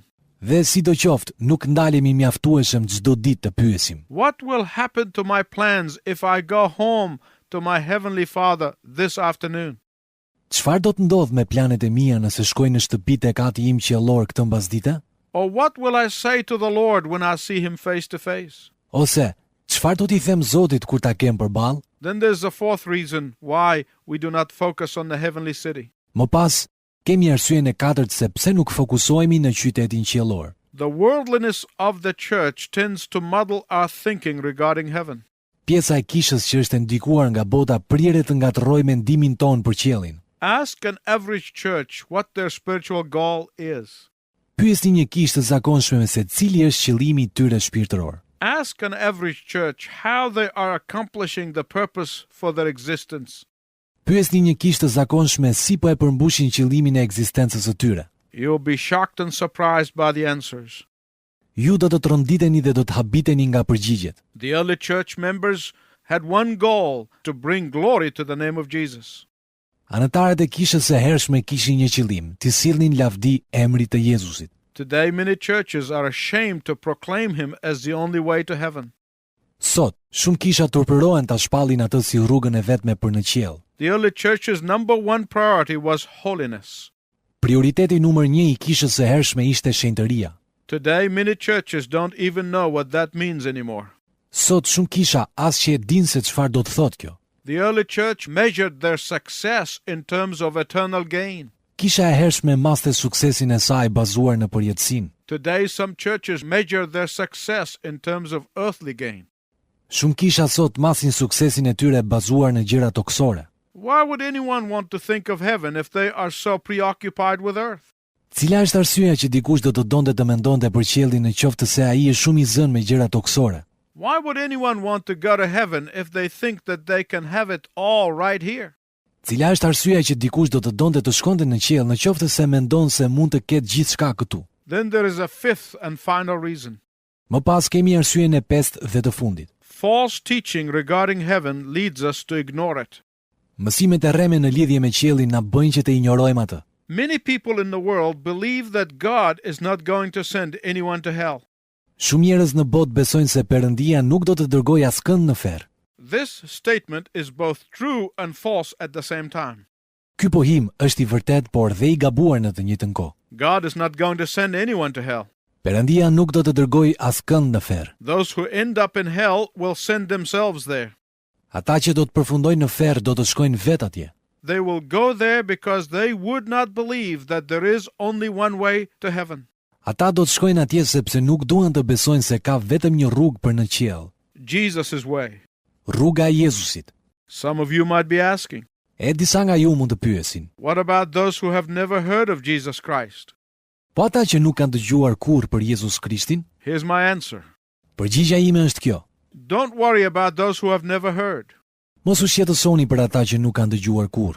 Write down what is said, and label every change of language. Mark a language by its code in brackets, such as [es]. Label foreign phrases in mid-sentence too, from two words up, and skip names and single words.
[sq] Dhe sidoqoftë, nuk ndalemi mjaftueshëm çdo ditë të pyesim: [en] what will happen to my plans if I go home to my heavenly Father this afternoon? [sq] Çfarë do të ndodh me planet e mia nëse shkoj në shtëpitë e Ati im qiellor këtë mbasditë? [en] Or what will I say to the Lord when I see him face to face? [sq] Ose çfarë do t'i them Zotit kur ta kem përballë? [en] Then there's a fourth reason why we do not focus on the heavenly city. [sq] Më pas, kemi arsyeën e katërt se pse nuk fokusohemi në qytetin qiellor. [en] The worldliness of the church tends to muddle our thinking regarding heaven. [sq] Pjesa e kishës që është ndikuar nga bota prirë të ngatërrojë mendimin ton për qiellin. [en] Ask an average church what their spiritual goal is. [sq] Pyesni një kishë të zakonshme se cili është qëllimi i tyre shpirtëror. [en] Ask an average church how they are accomplishing the purpose for their existence. [sq] Pyesni një kishë të zakonshme si po e përmbushin qëllimin e ekzistencës së tyre. [en] You'll be shocked and surprised by the answers. [sq] Ju do të tronditeni dhe do të habiteni nga përgjigjet. [en] The early church members had one goal, to bring glory to the name of Jesus. [sq] Anëtarët e kishës së hershme kishin një qëllim, të sillnin lavdi emrit të Jezusit. [en] Today many churches are ashamed to proclaim him as the only way to heaven. [sq] Sot, shumë kisha turpërohen ta shpallin atë si rrugën e vetme për në qiell. [en] The early church's number one priority was holiness. [sq] Prioriteti numër 1 i kishës së hershme ishte shenjtëria. [en] Today many churches don't even know what that means anymore. [sq] Sot shumë kisha as që e din se çfarë do të thotë kjo. [en] The early church measured their success in terms of eternal gain. [sq] Kisha e hershme maste suksesin e saj bazuar në përjetësinë. [en] Today some churches measure their success in terms of earthly gain. [sq] Shumë kisha sot masin suksesin e tyre bazuar në gjëra toksore. [en] Why would anyone want to think of heaven if they are so preoccupied with earth? [sq] Cila është arsyeja që dikush do të donte të mendonte për qiellin në qoftë se ai është shumë i zënë me gjëra toksore? [en] Why would anyone want to go to heaven if they think that they can have it all right here? [sq] Cila është arsyeja që dikush do të donte të shkonte në qiell në qoftë se mendon se mund të ketë gjithçka këtu? [en] Then there is a fifth and final reason. [sq] Më pas kemi arsyeën e pestë dhe të fundit. [en] False teaching regarding heaven leads us to ignore it. [sq] Mësimet e rreme në lidhje me qiellin na bëjnë që të injorojmë atë. [en] Many people in the world believe that God is not going to send anyone to hell. [sq] Shumë njerëz në botë besojnë se Perëndia nuk do të dërgojë askënd në ferr. [en] This statement is both true and false at the same time. [sq] Ky pohim është i vërtet, por dhe i gabuar në të njëjtën kohë. [en] God is not going to send anyone to hell. [sq] Perëndia nuk do të dërgojë askënd në ferr. [en] Those who end up in hell will send themselves there. [sq] Ata që do të përfundojnë në ferr do të shkojnë vetë atje. [en] They will go there because they would not believe that there is only one way to heaven. [sq] Ata do të shkojnë atje sepse nuk duan të besojnë se ka vetëm një rrugë për në qiell. [en] Jesus' way. [sq] Rruga e Jezusit. [en] Some of you might be asking, [sq] E disa nga ju mund të pyesin, [en] what about those who have never heard of Jesus Christ? [sq] po ata që nuk kanë dëgjuar kurrë për Jezus Krishtin? [en] Here's my answer. [sq] Përgjigjja ime është kjo. [en] Don't worry about those who have never heard. [sq] Mos u shqetësoni për ata që nuk kanë dëgjuar kurrë.